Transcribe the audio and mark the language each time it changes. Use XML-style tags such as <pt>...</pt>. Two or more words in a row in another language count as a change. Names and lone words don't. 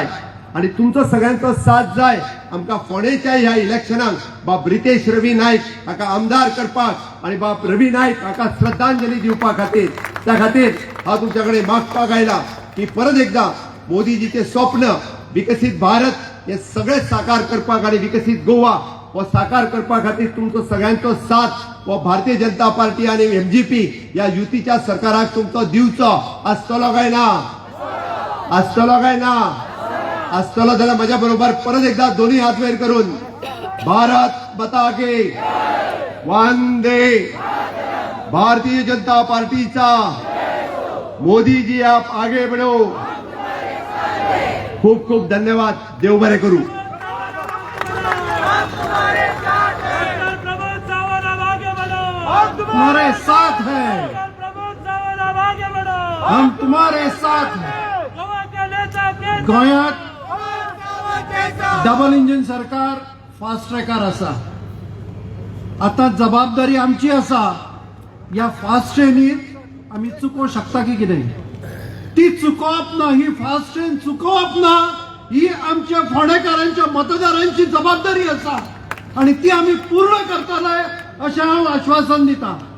<kok>आणि तुमचो सगळ्यांचो साथ जाय आमकां फोंडेच्या ह्या इलेक्शनाक बाब रितेश रवी नायक हाका आमदार करपाक आणि बाब रवी नायक हाका श्रद्धांजली दिवपा खातीर त्या खातीर हांव तुमच्या कडेन मागपाक आयला की परत एकदा मोदीजीचे स्वप्न विकसित भारत हे सगळे साकार करपाक आणि विकसीत गोवा व साकार करपा खातीर तुमचो सगळ्यांचो साथ व भारतीय जनता पार्टी आणि MGP या युतीच्या सरकाराक तुमचो दिवचो आसतलो काय ना? आसतलो काय ना? आसतलो जाल्यार माझ्या बरोबर परत एकदा दोन्ही हात वयर करून</kok> <hi>भारत माता की वंदे</hi> <kok>भारतीय जनता पार्टीचा</kok> <hi>मोदी जी आप आगे बढ़ो.</hi> <kok>खूप खूप धन्यवाद. देव बरे करू.</kok> <hi>डॉक्टर प्रमोद सावंत अब आगे बढ़ो. तुम्हारे साथ है, डॉक्टर प्रमोद सावंत अब आगे बढ़ो. हम तुम्हारे साथ है. गोवा के नेता के</hi> <kok>गोंयात</kok> <en>double engine</en> <kok>सरकार फास्ट ट्रॅकार असा. आता जबाबदारी आमची असा या फास्ट ट्रेनीत आम्ही चुकोवंक शकता की कितें. ती चुकोवप ना, ही</kok> <en>fast train</en> <kok>चुकोवप ना, ही आमच्या फोंडेकारांच्या मतदारांची जबाबदारी असा आणि ती आम्ही पूर्ण करतले अशें हांव आश्वासन दिता.</kok>